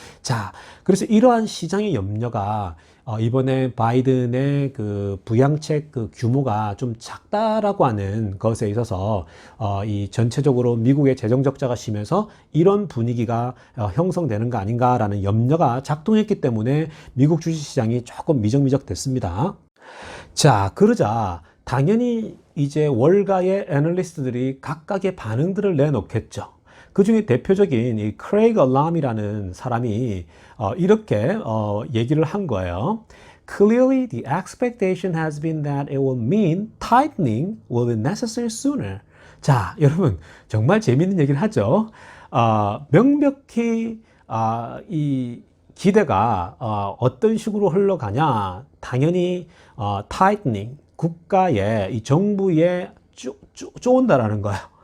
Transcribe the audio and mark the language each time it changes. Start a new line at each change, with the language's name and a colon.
Korean: 자, 그래서 이러한 시장의 염려가 이번에 바이든의 그 부양책 그 규모가 좀 작다라고 하는 것에 있어서 이 전체적으로 미국의 재정 적자가 심해서 이런 분위기가 형성되는 거 아닌가라는 염려가 작동했기 때문에 미국 주식시장이 조금 미적미적 됐습니다. 자, 그러자 당연히 이제 월가의 애널리스트들이 각각의 반응들을 내놓겠죠. 그 중에 대표적인 이 크레이그 얼람이라는 사람이 이렇게 얘기를 한 거예요.
English: Clearly, the expectation has been that it will mean tightening will be necessary sooner.
Korean: 자, 여러분 정말 재미있는 얘기를 하죠. 명백히 이 기대가 어떤 식으로 흘러가냐, 당연히 tightening, 국가의 이 정부에 쪼온다라는 거예요.